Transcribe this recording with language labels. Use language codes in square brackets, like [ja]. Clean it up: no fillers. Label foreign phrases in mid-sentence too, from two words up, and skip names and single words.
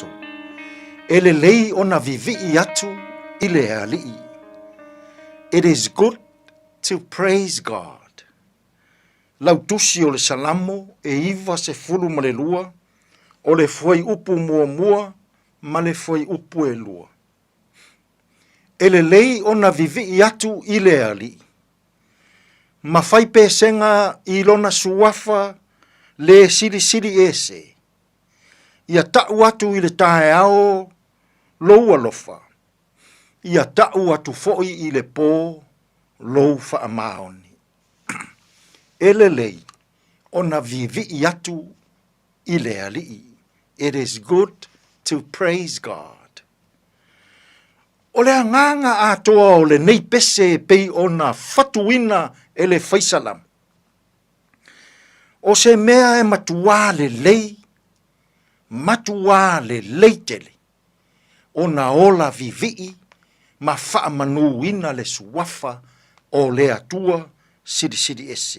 [sm] E le lei ona vivi'i atu I le ali'i. [en] It is good to praise God. [sm] Lau tusi o le salamo e iwa se fulu ma le lua, o le foi upu mua mua, ma le foi upu e lua. E le lei ona vivi'i atu I le ali'i. Ma fai pesenga I lona suafa le siri siri ese. Ia ta'u atu I le Taeao lou alofa. Ia ta'u atu fo'i I le pō lou whaamaoni. Ele lei ona vivi'i atu I le ali'i. [en] It is good to praise God. [sm] O le anganga atoa o le nei pese pei ona fatuina e le faisalam. O se mea e matua le lei, matua le leitele, ona ola vivi'i, ma faa manuina le suafa o le atua siri siri ese.